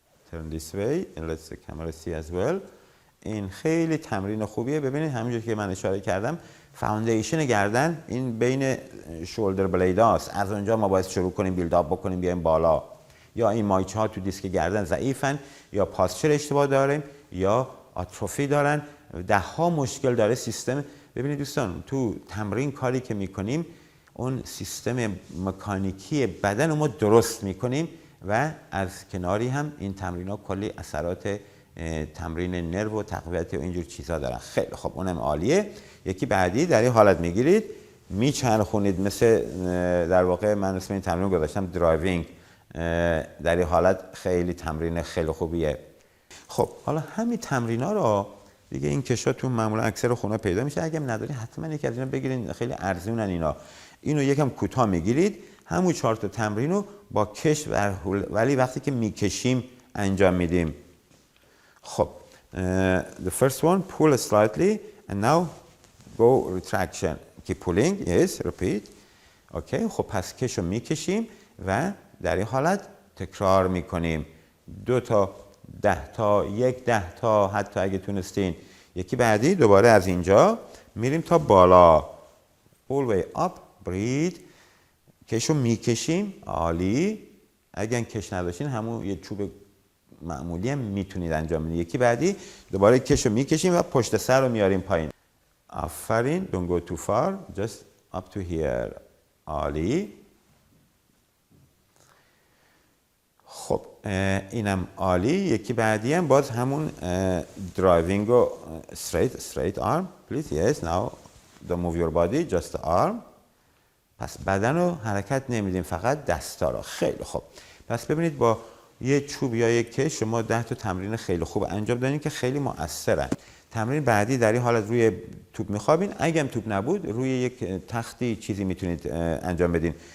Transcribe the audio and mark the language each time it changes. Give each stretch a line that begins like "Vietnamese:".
English: Turn this way and let the camera see as well.
Persian: این خیلی تمرین خوبیه. ببینید همونجوری که من اشاره کردم، فاوندیشن گردن این بین شولدر بلید هاست. از اونجا ما باید شروع کنیم بیلداپ بکنیم بیایم بالا. یا این مایچه ها تو دیسک گردن ضعیفن، یا پاسچر اشتباه داریم، یا آتروفی دارن. 10 ها مشکل داره سیستم. ببینید دوستان، تو تمرین کاری که میکنیم، اون سیستم مکانیکی بدن رو ما درست میکنیم و از کناری هم این تمرین ها کلی اثرات تمرین نرو و تقویت و اینجور چیزها دارن. خیلی خب، اونم عالیه. یکی بعدی در این حالت میگیرید، میچرخونید، مثل در واقع من اسم این تمرین گذاشتم درایوینگ. در این حالت خیلی تمرین خیلی خوبیه. خب حالا همین تمرین ها رو دیگه این کشا تو معمولا اکثر خونه پیدا میشه. اگه نداری حتما یکی از اینا بگیرین، خیلی ارزونن اینا. اینو یکم کوتاه میگیرید، همون 4 تا تمرین رو با کش ولی وقتی که میکشیم انجام میدیم.
English: خب the first one, pull slightly and now go retraction. keep pulling. yes, repeat. Okay.
Persian: خب پس کش رو میکشیم و در این حالت تکرار میکنیم. 2 تا 10 تا 10 تا حتی اگه تونستین. یکی بعدی دوباره از اینجا میریم تا بالا.
English: all way up. breathe.
Persian: کش رو میکشیم. عالی. اگر کش نداشتین همون یه چوب معمولی هم میتونید انجام بدید. یکی بعدی دوباره کش رو میکشیم و پشت سر رو میاریم پایین.
English: آفرین. don't go too far. just up to here. عالی.
Persian: خب اینم عالی. یکی بعدی هم باز همون درایوینگ و
English: straight arm please. yes, now don't move your body, just the arm.
Persian: پس بدن رو حرکت نمیدیم، فقط دستا رو. خیلی خوب. پس ببینید با یه چوب یا یک کش شما 10 تا تمرین خیلی خوب انجام دادین که خیلی مؤثرن. تمرین بعدی در این حالت روی توپ میخوابین. اگه هم توپ نبود روی یک تختی چیزی میتونید انجام بدین.